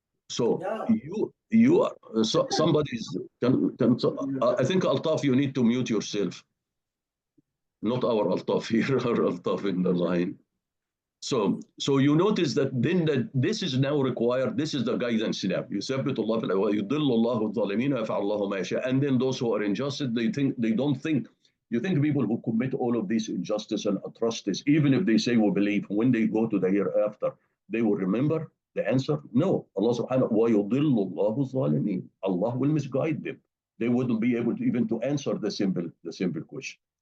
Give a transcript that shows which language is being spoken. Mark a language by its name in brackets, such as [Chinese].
[English] So you are somebody's. I think Altaf, you need to mute yourself. Not our Altaf here, our Altaf in the line. So you notice that then that this is now required. This is the guidance now. [Arabic] يثبت الله ويضل الله الظالمين ويفعل الله ما يشاء. [English] And then those who are injustice, they don't think. You think people who commit all of these injustice and atrocities, even if they say we believe, when they go to the hereafter, they will remember the answer? No. Allah subhanahu wa ta'ala, [Arabic] وَيُضِلُّ اللَّهُ الظَّالِمِينَ. [English] Allah will misguide them. They wouldn't be able to even to answer the simple question.